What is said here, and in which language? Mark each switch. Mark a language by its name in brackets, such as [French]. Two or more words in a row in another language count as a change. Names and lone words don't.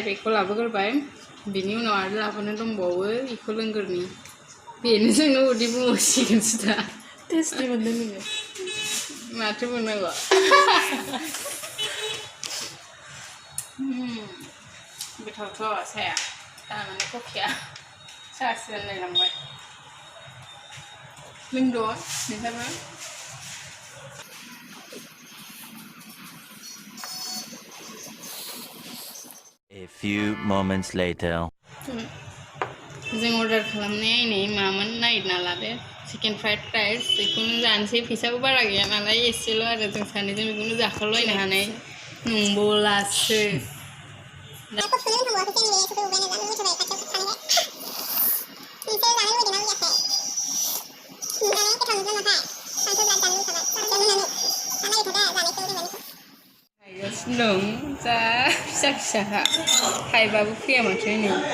[Bodo] बेखौ लाबोग्रोबाय बिनि उनाव आरो लाबोनो दंबावो बेखौ लोंग्रोनि बेनो जोंनो उदै बुंहरसिगोनसो दा टेस्टि मोनदों नोङो माथो मोननांगौ गोथावथ' साया दामाने कफिया सासो होनलायलांबाय लोंद' नोंहाबो [English] A few moments later [Bodo] जों अर्डार खालामनाया नै मामोन नायना लादो [English] chicken fried rice [Bodo] बेखौनो जानोसै फैसाबो बारा गैया नालाय एसेल' आरो जों सानैजों बेखौनो जाखालायनो हानाय नंबावलासो दं जा फिसाखा थाइबाबो फैया माथो नै